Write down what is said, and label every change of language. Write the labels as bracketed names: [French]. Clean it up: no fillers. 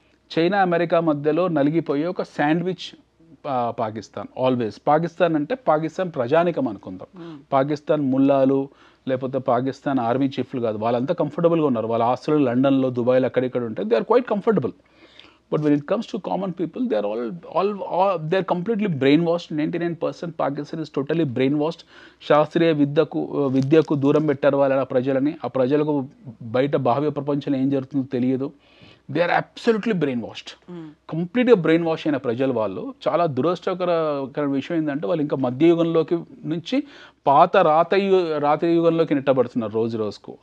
[Telugu] China America మధ్యలో నలిగిపోయే ఒక sandwich Pakistan. Always Pakistan అంటే పాకిస్తాన్ ప్రజానికం అనుకుందాం. పాకిస్తాన్ ముల్లాలు లేకపోతే పాకిస్తాన్ ఆర్మీ చీఫ్లు కాదు, వాళ్ళంతా కంఫర్టబుల్గా ఉన్నారు. వాళ్ళ ఆస్తులు లండన్లో దుబాయ్లో అక్కడిక్కడ ఉంటాయి. [English] They are quite comfortable. But when it comes to common people, they are they are completely brainwashed. 99% Pakistan is totally brainwashed. [Telugu] శాస్త్రీయ విద్యకు దూరం పెట్టారు వాళ్ళ ప్రజలని. ఆ ప్రజలకు బయట బాహ్య ప్రపంచంలో ఏం జరుగుతుందో తెలియదు. [English] They are absolutely brain washed. [Telugu] కంప్లీట్గా బ్రెయిన్ వాష్ అయిన ప్రజలు వాళ్ళు. చాలా దురదృష్టకర విషయం ఏంటంటే వాళ్ళు ఇంకా మధ్యయుగంలోకి నుంచి పాత రాత యుగంలోకి నెట్టబడుతున్నారు రోజు రోజుకు.